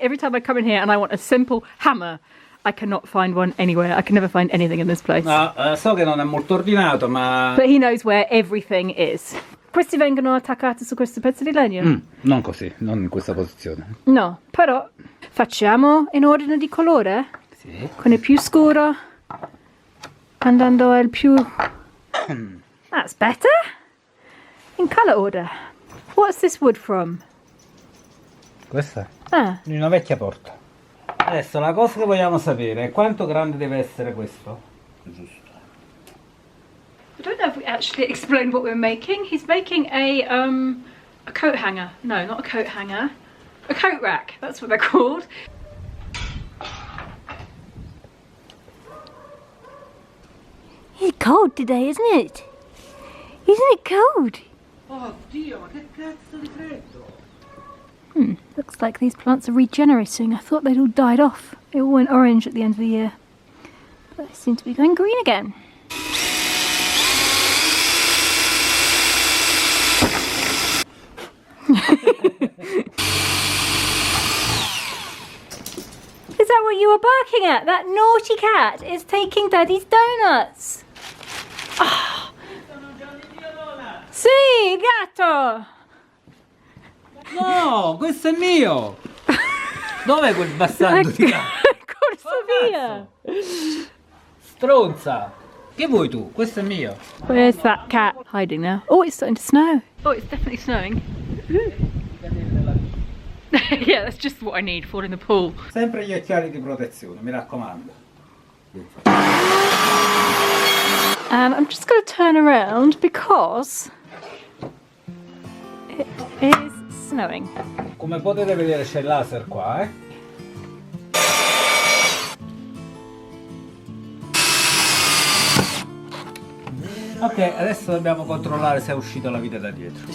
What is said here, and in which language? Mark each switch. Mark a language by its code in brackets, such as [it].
[en] Every time I come in here and I want a simple hammer, I cannot find one anywhere. I can never find anything in this place. [it] No, so che non è molto ordinato, ma... [en] But he knows where everything is. [it] Questi vengono attaccati su questo pezzo di legno? Non così, non in questa posizione. No, però facciamo in ordine di colore? Sì. Con il più scuro andando al più... [en] That's better. In color order. What's this wood from? [it] Questa? Ah, Di una vecchia porta. Adesso la cosa che vogliamo sapere è quanto grande deve essere questo. Giusto. [en] I don't know if we actually explained what we're making. He's making a coat hanger. No, not a coat hanger. A coat rack. That's what they're called. It's cold today, isn't it? Isn't it cold? [it] Oh Dio, ma che cazzo di freddo! [en] Looks like these plants are regenerating. I thought they'd all died off. They all went orange at the end of the year. But they seem to be going green again. Is that what you were barking at? That naughty cat is taking Daddy's donuts. [it] Oh. Sì, gatto! No, questo è mio! Dov'è quel bastardo di gatto? Corso via! Stronza! Che vuoi tu? Questo è mio. [en] Where's that cat hiding now? Oh, it's starting to snow. Oh, it's definitely snowing. Yeah, that's just what I need, fall in the pool. [it] Sempre gli occhiali di protezione, mi raccomando. [en] I'm just going to turn around because it is snowing. [it] Come potete vedere c'è il laser qua, eh? Ok, adesso dobbiamo controllare se è uscita la vite da dietro.